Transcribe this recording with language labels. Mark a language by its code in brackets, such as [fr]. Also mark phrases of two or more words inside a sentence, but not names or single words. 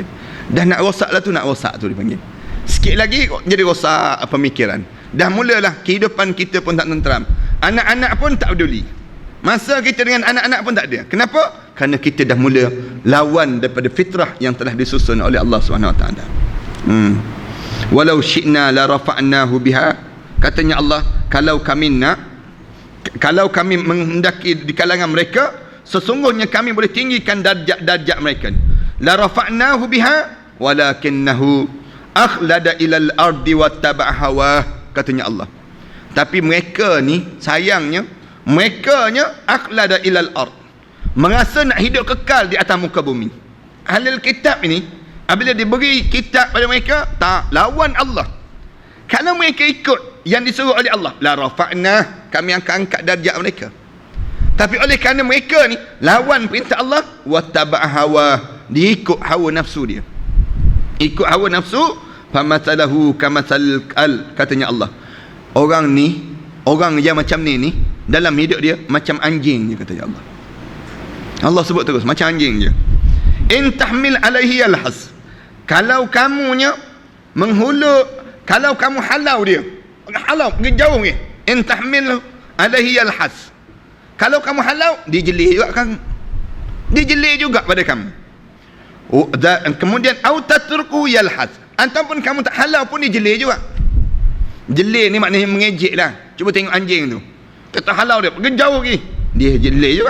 [ms] Dah nak rosak lah tu, dipanggil. Sikit lagi jadi rosak pemikiran. Dah mulalah kehidupan kita pun tak tenteram. Anak-anak pun tak peduli. Masa kita dengan anak-anak pun tak ada. Kenapa? Kerana kita dah mula lawan daripada fitrah yang telah disusun oleh [ar] الله سبحانه وتعالى. ولو شئنا لرفعناه بها. [ms] Katanya Allah, kalau kami menghendaki di kalangan mereka, sesungguhnya kami boleh tinggikan darjat mereka. [ar] لرفعناه بها ولكنه أخلد إلى الأرض واتبع هواه, [ms] katanya Allah. Tapi mereka ni sayangnya, mereka [ar] أخلد إلى الأرض, [ms] merasa nak hidup kekal di atas muka bumi. [ar] أهل الكتاب [ms] ini apabila diberi kitab pada mereka, tak lawan Allah. Kalau mereka ikut yang disuruh oleh Allah, [ar] لرفعنا, [ms] kami akan angkat darjat mereka. Tapi oleh kerana mereka ni lawan perintah Allah, [ar] واتبع هوى, [ms] dia ikut hawa nafsu dia. Ikut hawa nafsu, [ar] فمثله كمثل ال, [ms] katanya Allah. Orang yang macam ni dalam hidup dia macam anjing je, katanya Allah. Allah sebut terus macam anjing je. [ar] إن تحمل عليه يلهث, [ms] kalau kamunya menghulu, kalau kamu halau dia, pergi jauh ni. [ar] إن تحمل عليه يلهث, [ms] kalau kamu halau, dia jelik juga kamu. Dia jelik juga pada kamu. Kemudian [ar] أو تترك يلهث, [ms] ataupun kamu tak halau pun dia jelik juga. Jelik ni maknanya mengejek lah. Cuba tengok anjing tu, kita halau dia, pergi jauh lagi, dia jelik juga.